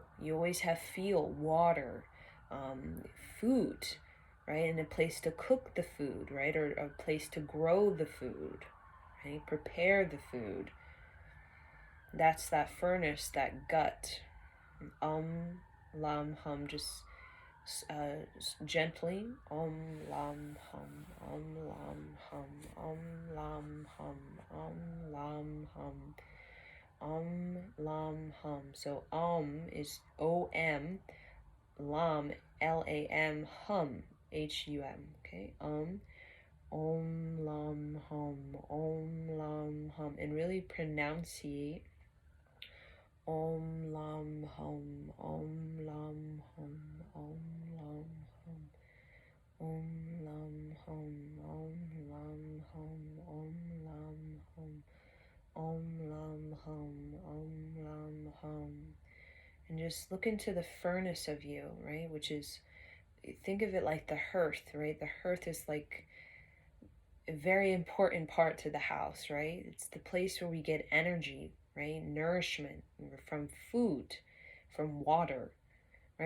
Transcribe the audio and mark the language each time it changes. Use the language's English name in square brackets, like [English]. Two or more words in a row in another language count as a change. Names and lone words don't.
[English] You always have fuel, water, food, right? And a place to cook the food, right? Or a place to grow the food, right? Prepare the food. That's that furnace, that gut. Lam, hum, just gently. Lam, hum, lam, hum, lam, hum, lam, hum, lam, hum. So is O-M, lam, L-A-M, hum, H-U-M, okay? Om, lam, hum, and really pronunciate Om lam hum, Om lam hum, Om lam hum, Om lam hum, Om lam hum, Om lam hum, Om lam hum, Om lam hum. And just look into the furnace of you, right? Which is, think of it like the hearth, right? The hearth is like a very important part to the house, right? It's the place where we get energy, right? Nourishment from food, from water, right?